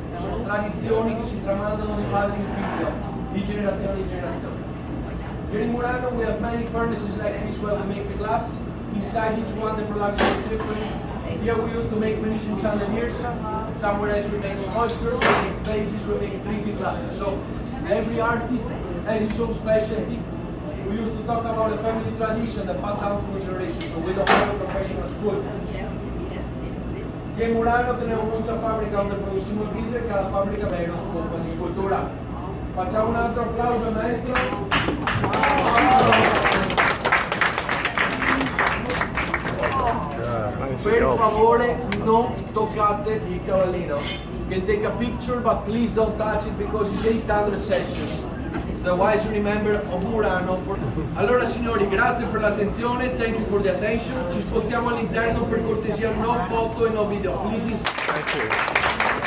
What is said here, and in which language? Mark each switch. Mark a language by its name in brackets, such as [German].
[Italian] Sono tradizioni che si tramandano di padre in figlio, di generazione in generazione. [English] Here in Murano we have many furnaces like this where we make the glass. Inside each one the production is different. Here we used to make Venetian chandeliers. Somewhere else we make sculptures, we make vases, we make drinking glasses. So every artist has his own specialty. We used to talk about a family tradition that passed down through generations, so we don't have a professional school. [Spanish] Aquí en Murano tenemos muchas fábricas donde producimos el vidrio y cada fábrica menos con la escultura. [Italian] Facciamo un altro applauso al maestro. Per favore non toccate il cavallino. [English] You can take a picture but please don't touch it because it's 800 Celsius. The wise remember of Murano. [Italian] Allora signori, grazie per l'attenzione, [English] thank you for the attention. [Italian] Ci spostiamo all'interno per cortesia, no foto e no video. [English] Please.